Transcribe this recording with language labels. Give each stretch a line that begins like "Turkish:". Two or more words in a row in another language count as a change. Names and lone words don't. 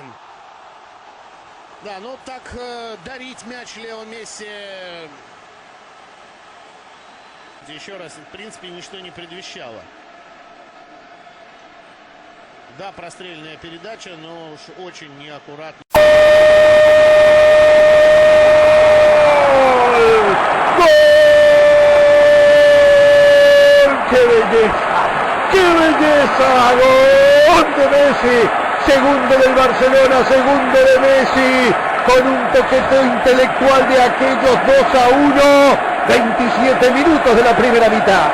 Russian: Да, ну так дарить мяч Лео Месси еще раз, в принципе, ничто не предвещало. Да, прострельная передача, но уж очень неаккуратно.
Spanish: ¡Qué belleza! ¡Gol de Messi! Segundo del Barcelona, segundo de Messi, con un toqueteo intelectual de aquellos 2-1, 27 minutos de la primera mitad.